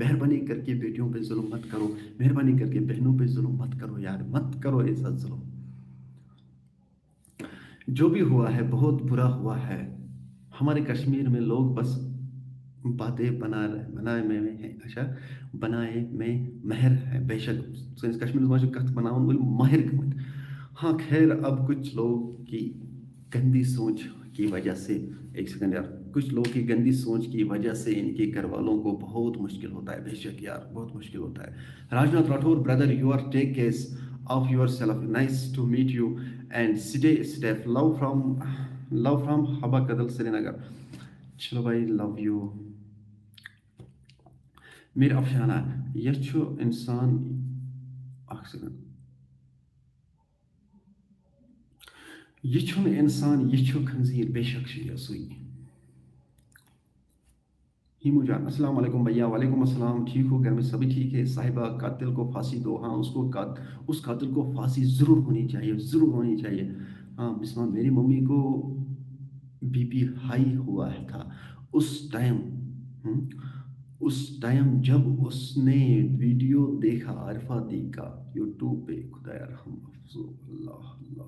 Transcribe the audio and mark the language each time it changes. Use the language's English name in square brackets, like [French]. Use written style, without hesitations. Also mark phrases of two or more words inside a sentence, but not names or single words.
[Urdu] مہربانی کر کے بیٹیوں پہ ظلم مت کرو، مہربانی کر کے بہنوں پہ ظلم مت کرو یار، مت کرو ایسا ظلم. جو بھی ہوا ہے بہت برا ہوا ہے. ہمارے کشمیر میں لوگ بس باتیں بنائے میں ہیں، اچھا بنائے میں مہر ہے، بے شک [Kashmiri] سٲنِس کشمیرس منٛز چھُ کتھ بناون وٲلۍ ماہر گٔمٕتۍ. [Urdu] ہاں خیر اب کچھ لوگ کی گندی سوچ کی وجہ سے، ایک سیکنڈ یار، کچھ لوگ کی گندی سوچ کی وجہ سے ان کے گھر والوں کو بہت مشکل ہوتا ہے، بے شک یار بہت مشکل ہوتا ہے. [English] Rajnath Rathore brother you are take care of yourself, nice to meet you and stay safe, love from Habba Kadal Srinagar. [Urdu] چلو بھائی لو یو. [Kashmiri] میر افشانہ یہ چھُ انسان، اکھ سیکنڈ، یہ چھُنہٕ انسان یہ چھُ خنزیر، بے شک چھُ یہ سُے. [Urdu] ہیمو جان السلام علیکم بھیا. وعلیکم السلام، ٹھیک ہو گھر میں سبھی ٹھیک ہے. صاحبہ قاتل کو پھانسی دو، ہاں اس قاتل کو پھانسی ضرور ہونی چاہیے، ضرور ہونی چاہیے. ہاں بسمہ، میری ممی کو بی پی ہائی ہوا تھا اس ٹائم، جب اس نے ویڈیو دیکھا عارفہ دی کا یوٹیوب پہ، خدا رحم افزو، اللہ اللہ.